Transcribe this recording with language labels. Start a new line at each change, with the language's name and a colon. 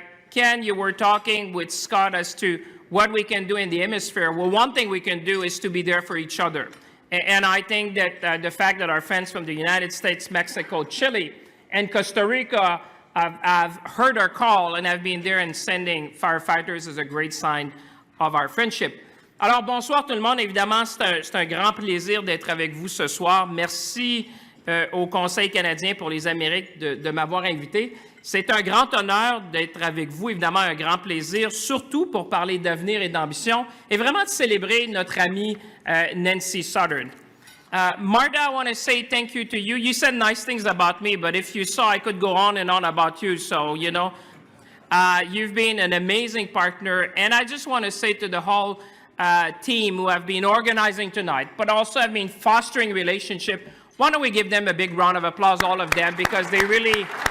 English: Ken, you were talking with Scott as to what we can do in the hemisphere. Well, one thing we can do is to be there for each other. And I think that the fact that our friends from the United States, Mexico, Chile, and Costa Rica have heard our call and have been there and sending firefighters is a great sign of our friendship.
French: Alors, bonsoir tout le monde. Évidemment, c'est un grand plaisir d'être avec vous ce soir. Merci au Conseil canadien pour les Amériques de m'avoir invité. C'est un grand honneur d'être avec vous, évidemment un grand plaisir, surtout pour parler d'avenir et d'ambition, et vraiment de célébrer notre amie Nancy Southern.
English: Marta, I want to say thank you to you. You said nice things about me, but if you saw, I could go on and on about you, so, you know, you've been an amazing partner, and I just want to say to the whole team who have been organizing tonight, but also have been fostering relationship, why don't we give them a big round of applause, all of them, because they really